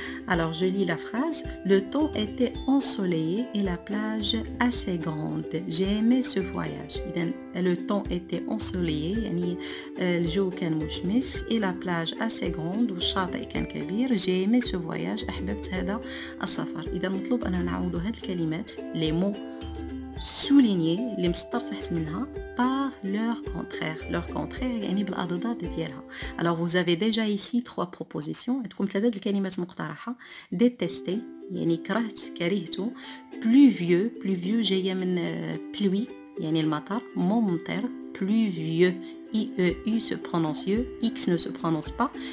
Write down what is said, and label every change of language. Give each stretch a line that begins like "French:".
French: Alors, je lis la phrase. Le temps était ensoleillé et la plage assez grande. J'ai aimé ce voyage. Le temps était ensoleillé,
Arabic: يعني الجو كان مشمس
French: et la plage assez grande
Arabic: والشاطئ كان كبير.
French: J'ai aimé ce voyage.
Arabic: أحببت هذا السفر. إذا مطلوب أن نعود هذه الكلمات
French: les mots souligner
Arabic: اللي مسطر تحت منها
French: par leur contraire. Leur contraire
Arabic: يعني بالأضداد ديالها.
French: Alors vous avez déjà ici 3 propositions.
Arabic: عندكم 3 الكلمات مقترحة. détester يعني كرهت كرهته. pluvieux جاية من pluie يعني المطر ممطر.
French: Pluvieux, I-E-U se prononce E, X ne se prononce pas.